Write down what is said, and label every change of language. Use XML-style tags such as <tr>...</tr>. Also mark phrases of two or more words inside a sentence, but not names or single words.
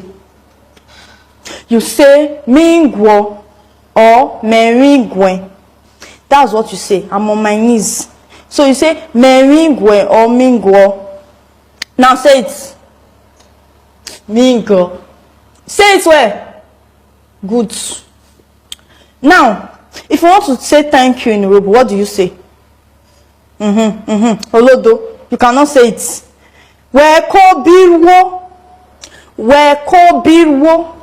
<en>You say Mingwo or Meringwe. That's what you say. I'm on my knees. So you say Meringwe or Mingwo. Now say it. Mingwo. Say it where? Good. Now, if you want to say thank you in Urhobo, what do you say? Olodo. You cannot say it.</en> <urh>Weko birwo. Weko birwo.</urh>